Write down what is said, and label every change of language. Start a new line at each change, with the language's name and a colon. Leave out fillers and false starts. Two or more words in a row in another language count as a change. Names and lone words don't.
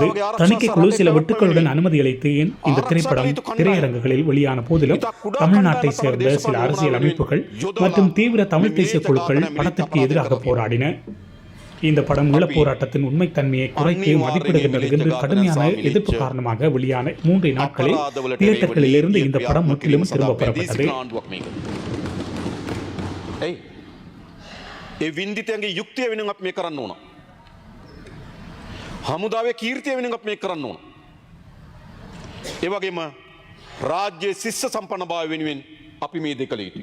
Tamil: தணிக்கை குழு சில வெட்டுக்களுடன் அனுமதி அளித்து இந்த திரைப்படம் திரையரங்குகளில் வெளியான போதிலும் தமிழ்நாட்டை சேர்ந்த சில அரசியல் அமைப்புகள் மற்றும் தீவிர தமிழ் தேசிய குழுக்கள் படத்திற்கு எதிராக போராடின. இந்த படம் ஈழப்போராட்டத்தின் உண்மைத்தன்மையை குறைத்து மதிப்பிடுகின்றது என்று கடுமையான எதிர்ப்பு காரணமாக வெளியான 3 நாட்களில் தியேட்டர்களில் இருந்து இந்த படம் முற்றிலும் திரும்ப பெறப்பட்டது.
Sinhala: හමුදාවේ කීර්තිය වෙනුවෙන් අපි මේක කරන්න ඕන. ඒ වගේම රාජ්‍ය ශිෂ්‍ය සම්පන්නභාවය වෙනුවෙන් අපි මේ දෙක කළ යුතුයි.